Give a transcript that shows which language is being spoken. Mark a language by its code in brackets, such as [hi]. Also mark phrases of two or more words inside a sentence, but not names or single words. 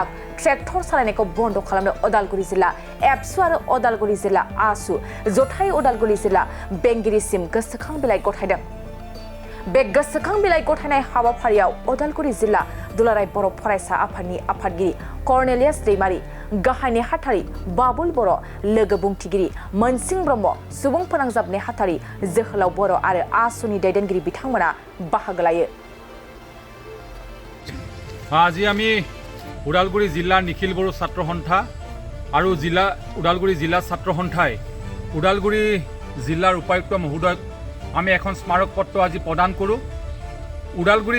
[brx] ट्रेक्टर सालायनायखौ बन्द खालामनो अदालगुरि जिल्ला एबसु आरो अदालगुरि जिल्ला आसु जथाय अदालगुरि जिल्ला बेंगिरिसिम गोसोखां बिलाइ गथायदों बे गोसोखां बिलाइ गथायनाय हाबाफारियाव अदालगुरि जिल्ला दुलाराय बर' फरायसा आफादनि आफादगिरि कर्नेलियास दैमारि गाहाय नेहाथारि बाबुल बर' लोगो बुंथिगिरि मोनसिं ब्रह्म सुबुं फोनांजाब नेहाथारि जोहोलाव बर' आरो आसुनि दैदेनगिरि बिथांमोना बाहागो लायो [as] আজি আমি ওদালগুৰি জিলাৰ নিখিল বড়ো ছাত্ৰ সন্থা আৰু ওদালগুৰি জিলা ছাত্ৰ সন্থাই ওদালগুৰি জিলাৰ উপায়ুক্ত মহোদয়ক আমি এখন স্মাৰক পত্ৰ আজি প্ৰদান কৰোঁ ওদালগুৰি